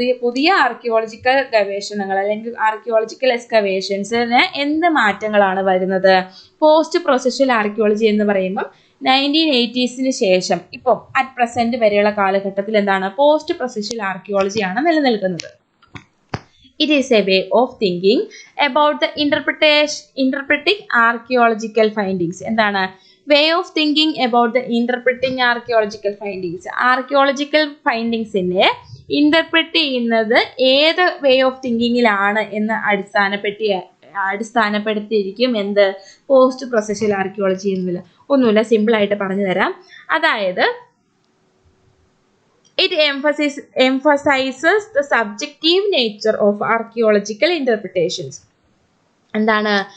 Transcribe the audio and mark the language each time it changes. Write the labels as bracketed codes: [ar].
[ml] പുതിയ ആർക്കിയോളജിക്കൽ ഗവേഷണങ്ങൾ അല്ലെങ്കിൽ ആർക്കിയോളജിക്കൽ എക്സ്കവേഷൻസിന് എന്ത് മാറ്റങ്ങളാണ് വരുന്നത്? പോസ്റ്റ് പ്രൊസസ്വൽ ആർക്കിയോളജി എന്ന് പറയുമ്പം 1980s ശേഷം ഇപ്പം അറ്റ് പ്രസന്റ് വരെയുള്ള കാലഘട്ടത്തിൽ എന്താണ്? പോസ്റ്റ് പ്രൊസസ്വൽ ആർക്കിയോളജിയാണ് നിലനിൽക്കുന്നത്. [en] It is a way of thinking about the interpreting archaeological findings. [ml] എന്താണ്? [en] Way of thinking about the interpreting archaeological findings. [ml] Archaeological findingsനെ interpret ചെയ്യുന്നത് ഏത് വേ ഓഫ് തിങ്കിങ്ങിലാണ് എന്ന് അടിസ്ഥാനപ്പെടുത്തിയിരിക്കും എന്ത്? പോസ്റ്റ് പ്രൊസസ്വൽ ആർക്കിയോളജി എന്നില്ല. ഒന്നുമില്ല, സിമ്പിൾ ആയിട്ട് പറഞ്ഞു തരാം. അതായത് [en] it emphasizes the subjective nature of archaeological interpretations. [ml] എന്താണ്?